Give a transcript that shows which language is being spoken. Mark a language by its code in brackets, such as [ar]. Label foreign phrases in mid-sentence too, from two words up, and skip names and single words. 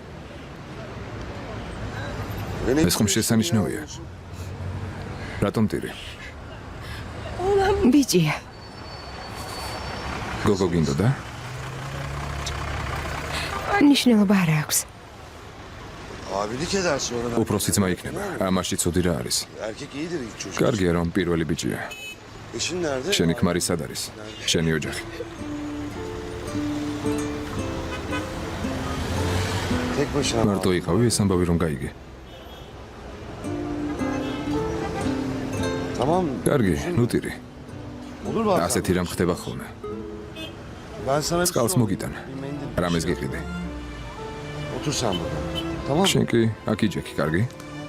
[ka] ეს ხომ შესანიშნავია. რატომ ტირი? ბიჭია, გოგო გინდოდა? ნიშნულობა არ აქვს. [tr] Abilik edersin ona. [ka] უფროსი ძმა იქნება. ამაში ცუდი რა არის? [tr] Erkek iyidir ilk çocuk. [ka] კარგია რომ პირველი ბიჭია. [tr] Eşin nerede? [ka] შენი ქმარი სად არის? შენი ოჯახი. [tr] Tek başına. [ka] მარტო იყავი ეს ამბავი რომ გაიგე. [tr] Tamam. [ka] კარგი, ნუ ტირი. [tr] Olur bazen. [ka] ასეთი რამ ხდება ხოლმე. [tr] Ben sana bir [ka] წყალს [tr] sorayım. [ka] მოგიტან. [tr] Bir mendil. [ka] რამეს გიყიდე? [tr] Otur sen burada. Tamam mı? [ka] შენ კი აქ იჯექი, კარგი?